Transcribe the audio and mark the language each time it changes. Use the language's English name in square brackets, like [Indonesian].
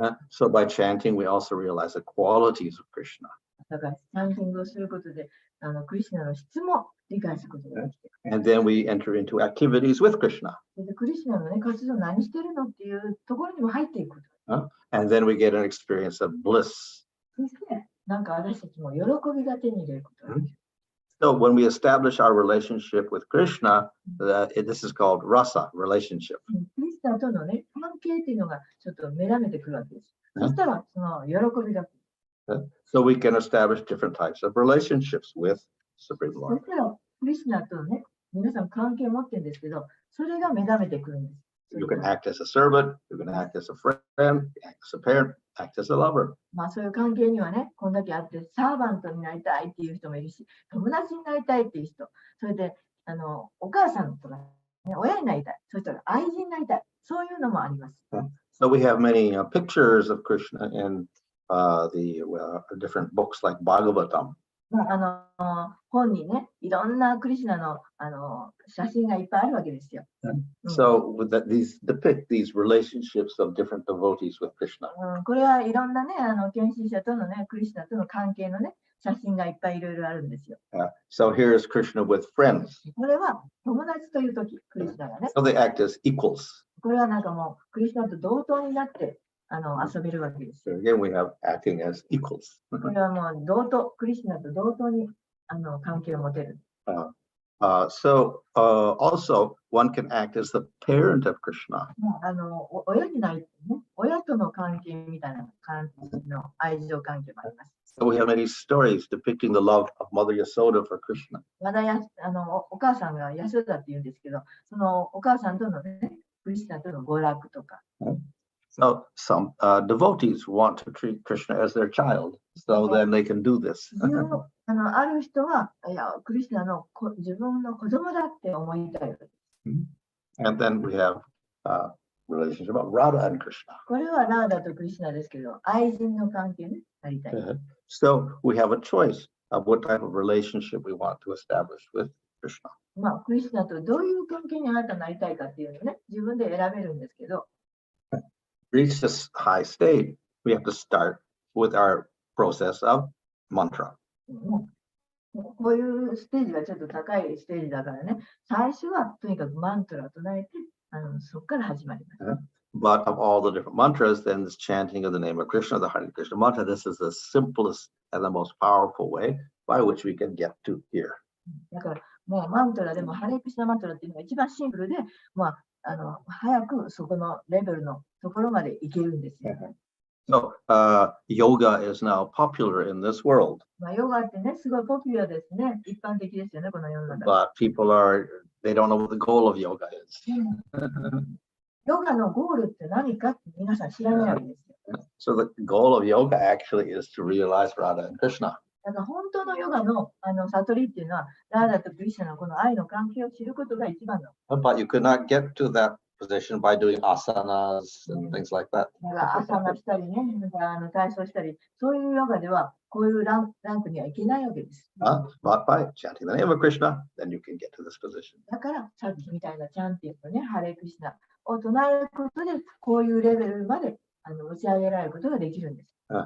[English] So by chanting, we also realize the qualities of Krishna. [Japanese] だから、チャンティングをすることで、クリスナの質も理解することができて。 [English] And then we enter into activities with Krishna. [Japanese] でクリスナのね、活動何してるのっていうところにも入っていくこと。 [English] And then we get an experience of bliss. [Japanese] そして、なんか私たちも喜びが手に入れることができる。 [English] So when we establish our relationship with Krishna, this is called rasa, relationship. [Japanese] クリスナとのね、関係っていうのがちょっと目覚めてくるわけです。そしたら、その喜びが。 [English] So we can establish different types of relationships with Supreme [Japanese] そ [English] Lord. [Japanese] したら、クリスナとね、皆さん関係を持ってるんですけど、それが目覚めてくるんです。 [English] You can act as a servant, you can act as a friend, act as a parent, act as a lover. [Japanese] まあそういう関係にはね、こんだけあって、サーバントになりたいっていう人もいるし、友達になりたいっていう人、それで、お母さんとか、ね、親になりたい、そしたら愛人になりたい、そういうのもあります。 [English] So we have many pictures of Krishna in the different books like Bhagavatam. [Japanese] 本にね、いろんなクリシュナの、写真がいっぱいあるわけですよ。 [English] So these depict these relationships of different devotees with Krishna. [Japanese] これはいろんなね、献身者とのね、クリシュナとの関係のね、写真がいっぱいいろいろあるんですよ。 [English] So here is Krishna with friends. [Japanese] これは友達というとき、クリシュナがね。 [English] So they act as equals. [Japanese] これはなんかもう、クリシュナと同等になって遊べるわけです。 [English] So again, we have acting as equals. [Japanese] これはもう同等、クリシュナと同等に関係を持てる。 [English] So also one can act as the parent of Krishna. [Japanese] 親になり、ね、親との関係みたいな感じの愛情関係もあります。 [English] So we have many stories depicting the love of Mother Yasoda for Krishna. [Japanese] まだお母さんがヤショダって言うんですけど、そのお母さんとのね、クリシュナとの娯楽とか。 [English] So some devotees want to treat Krishna as their child, so then they can do this. [Japanese] ある人は、いや、クリシュナの自分の子供だって思いたい。 [English] And then we have relationship about Radha and Krishna. [Japanese] これはラーダとクリシュナですけど、愛人の関係になりたい。 [English] So we have a choice of what type of relationship we want to establish with Krishna. [Japanese] まあ、クリシュナとどういう関係にあなたなりたいかっていうのね、自分で選べるんですけど、 [English] Reach this high state, we have to start with our process of mantra. [Japanese] こういうステージがちょっと高いステージだからね、最初はとにかくマントラを唱えて、そこから始まります。 [English] But of all the different mantras, then this chanting of the name of Krishna, the Hare Krishna mantra, this is the simplest and the most powerful way by which we can get to here. [Japanese] だからもうマントラでもハレクリシナマントラっていうのが一番シンプルで、まあ、早くそこのレベルのところまで行けるんですよ。 [English] So yoga is now popular in this world. [Japanese] まあ、ヨガってね、すごいポピュラーですね。一般的ですよね、この世の中。 [English] But people they don't know what the goal of yoga is. [Japanese] ヨガのゴールって何かって皆さん知らないわけですよ。 [English] So the goal of yoga actually is to realize Radha and Krishna. [Japanese] だから本当のヨガの悟りっていうのは、ラーダとクリシュナのこの愛の関係を知ることが一番の。 [English] But you could not get to that position by doing asanas and things like that. [Japanese] だからアサナしたりね、体操したり、そういうヨガではこういうランクにはいけないわけです。 [English] But by chanting the name of Krishna, then you can get to this position. [Japanese] だからさっきみたいなチャンティングね、ハレクリシュナを唱えることで、こういうレベルまで持ち上げられることができるんです。